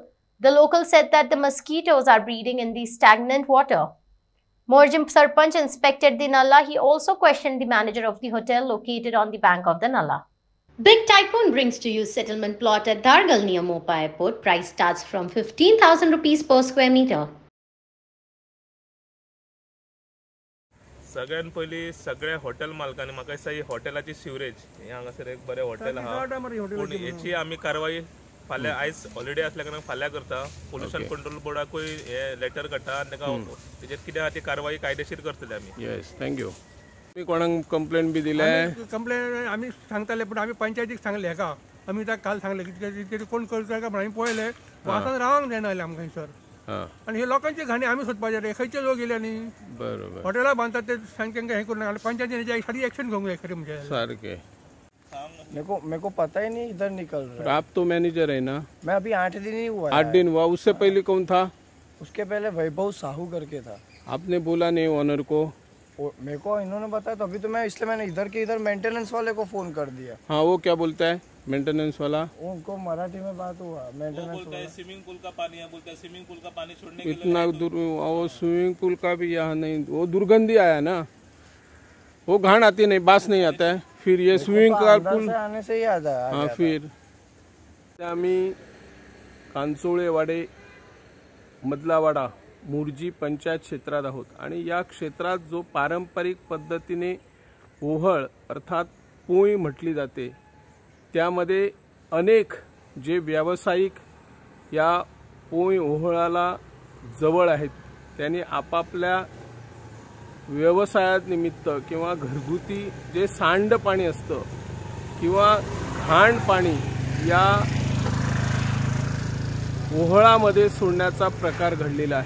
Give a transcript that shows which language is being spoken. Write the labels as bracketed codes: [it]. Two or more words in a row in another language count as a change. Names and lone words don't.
[en] The locals said that the mosquitoes are breeding in the stagnant water. Morjim Sarpanch inspected the Nala. He also questioned the manager of the hotel located on the bank of the Nala. Big Tycoon brings to you settlement plot at Dargal near Mopa Airport. Price starts from 15,000 rupees per square meter. [kok] सगळ्यात पयली सगळ्या हॉटेल मालकांनी म्हाका दिसता ही हॉटेलाची सिवरेज हे हांगासर एक बरें हॉटेल आहा पूण हेची आमी कारवाई फाल्यां आयज हॉलिडे असल्या कारणान फाल्यां करता [en] pollution control [kok] बोर्डाकूय हे लेटर काडटा आनी ताका तेजेर कितें आहा ती कारवाई कायदेशीर करतले आमी. [en] yes, thank you. [kok] तुम्ही कोणाक कंप्लेंट बी दिले? कंप्लेंट आमी सांगताले पण आमी पंचायतीक सांगले हेका आमी ताका काल सांगले की कोण करता काय म्हणून पळयले वासान रावंक जायना जालें आमकां सर. आणि हे लोकांची घाणी आमी सोदपाचे रे खंयचे लोक येयले न्ही बरोबर हॉटेलां बांदतात ते तांकां हे करून पंचायतीन खरी एक्शन घेवंक जाय खरी म्हणजे सारखे. [hi] मेरे को पता ही नहीं इधर निकल रहा है. आप तो मैनेजर है ना? मैं अभी 8 दिन ही हुआ. 8 दिन हुआ. उससे पहले कौन था? उसके पहले वैभव साहू करके था. आपने बोला नहीं ओनर को? मेरे को इन्होंने बताया तो अभी तो मैं इसलिए मैंने इधर मेंटेनेंस वाले को फोन कर दिया. हाँ, वो क्या बोलता है मेंटेनेंस वाला? उनको मराठी में बात हुआ. मेंटेनेंस बोलता है [en] swimming pool [hi] का पानी है, बोलता है [en] swimming pool [hi] का पानी छोड़ने के लिए इतना दूर. वो [en] swimming pool [hi] का भी यहाँ नहीं, वो दुर्गंधी आया ना, वो घाण आती नहीं, बास नहीं आता है. फिर ये [en] swimming pool [hi] आने से ही आ जाए. [mr] हाँ, फिर आम्ही कांचोळेवाडे मधलावाडा मुरजी पंचायत क्षेत्रात आहोत आणि या क्षेत्रात जो पारंपरिक पद्धतीने ओहळ अर्थात पोई म्हटली जाते त्यामध्ये अनेक जे व्यावसायिक या पोई ओहळाला जवळ आहेत त्यांनी आपापल्या व्यवसायानिमित्त किंवा घरगुती जे सांडपाणी असतं किंवा घाण पाणी या ओहळामध्ये सोडण्याचा प्रकार घडलेला आहे.